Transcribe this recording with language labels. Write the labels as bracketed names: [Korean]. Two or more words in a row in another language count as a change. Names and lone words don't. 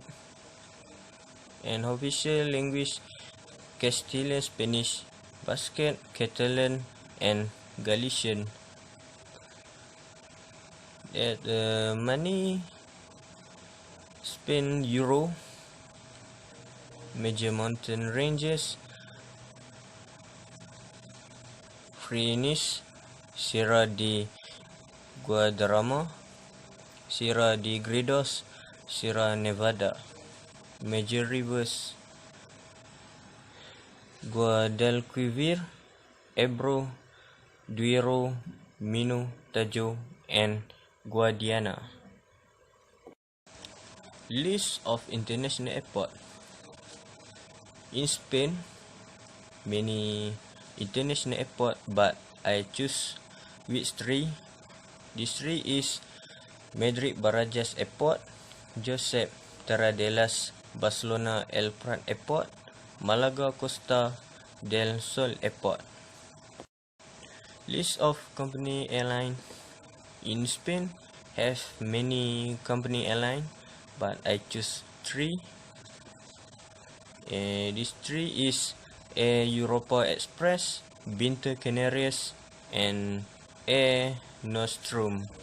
[English] And official language Castilian, Spanish, Basque, Catalan, and Galician. that money Spain euro, major mountain ranges, Freenis, Sierra de Guadarrama, Sierra de Gredos, Sierra Nevada, major rivers Guadalquivir, Ebro, Duero, Minho, Tajo, and Guadiana. List of international airport. In Spain, many international airport, but I choose which three. This three is Madrid Barajas Airport, Josep Tarradellas Barcelona El Prat Airport, Malaga Costa del Sol Airport. List of company airline. In Spain, have many company airline, but I choose three. These three is Air Europa Express, Binter Canarias, and Air Nostrum.